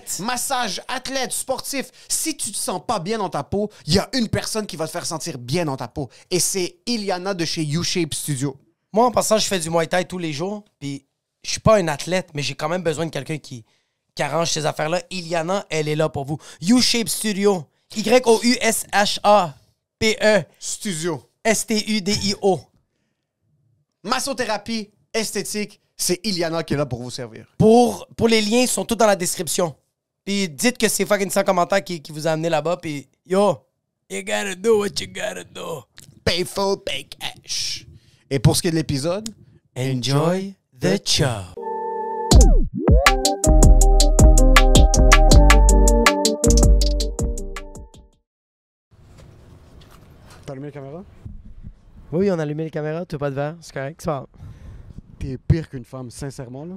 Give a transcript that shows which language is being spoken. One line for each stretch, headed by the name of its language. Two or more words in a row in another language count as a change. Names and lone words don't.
French: ce qui est massage, athlète, sportif. Si tu te sens pas bien dans ta peau, il y a une personne qui va te faire sentir bien dans ta peau. Et c'est Iliana de chez U-Shape Studio. Moi, en passant, je fais du Muay Thai tous les jours. Puis, je suis pas un athlète, mais j'ai quand même besoin de quelqu'un qui arrange ces affaires-là. Iliana, elle est là pour vous. U-Shape Studio. Y-O-U-S-H-A-P-E. Studio. S-T-U-D-I-O. Massothérapie, esthétique, c'est Iliana qui est là pour vous servir. Pour les liens, ils sont tous dans la description. Puis dites que c'est fucking 100 commentaires qui vous a amené là-bas.
English: Puis yo, you gotta do what you gotta do. Pay full, pay cash.
French: Et pour ce qui est de l'épisode,
English: Enjoy the show.
French: t'as allumé la caméra? Oui, on a allumé les caméras, tu pas de verre, c'est correct, c'est pas grave. T'es pire qu'une femme, sincèrement, là.